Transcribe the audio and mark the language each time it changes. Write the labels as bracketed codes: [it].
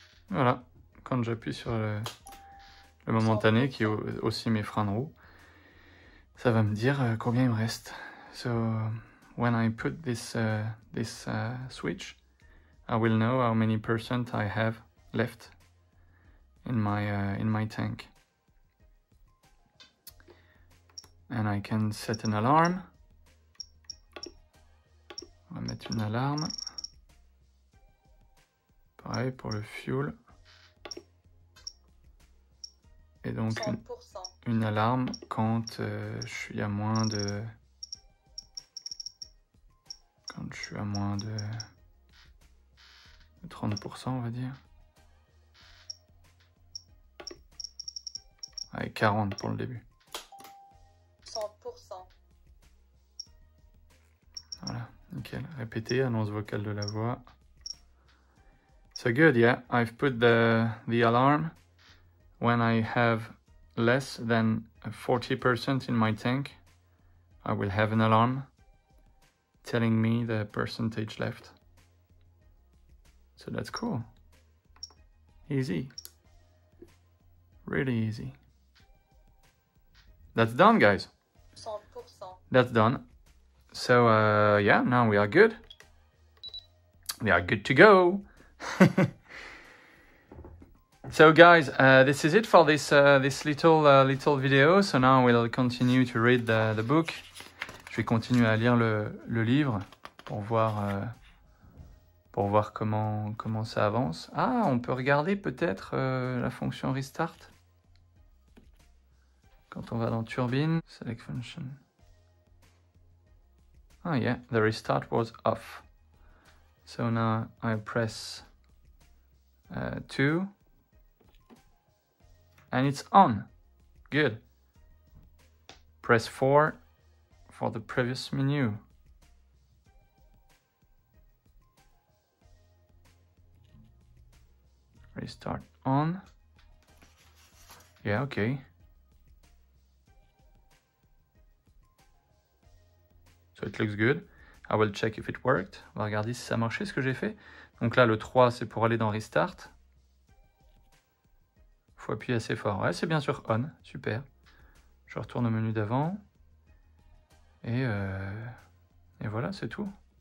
[fr] Voilà, quand j'appuie sur le momentané, qui est aussi mes freins de roue, ça va me dire combien il me reste. [en] So when I put this switch, I will know how many % I have left in my tank. And I can set an alarm. [fr] On va mettre une alarme. Pareil pour le fuel. Et donc une alarme quand je suis à moins de... Quand je suis à moins de 30%, on va dire. Allez, 40 pour le début. 100%. Voilà, nickel. Répétez, annonce vocale de la voix. [en] So good, yeah. I've put the alarm when I have less than 40% in my tank. I will have an alarm telling me the percentage left. So that's cool. Easy. Really easy. That's done, guys. 100%. That's done. So yeah, now we are good. We are good to go. So guys, this is it for this this little video. So now we'll continue to read the book. [fr] Je vais continuer à lire le livre pour voir comment ça avance. Ah, on peut regarder peut-être la fonction restart. Quand on va dans Turbine, [en] select function. Oh yeah, the restart was off. So now I press 2 and it's on. Good. Press 4 for the previous menu. Restart on. Yeah, okay. So it looks good. I will check if it worked. [fr] On va regarder si ça marchait ce que j'ai fait. Donc là, le 3, c'est pour aller dans Restart. Il faut appuyer assez fort. Ouais, c'est bien sûr On. Super. Je retourne au menu d'avant. Et voilà, c'est tout.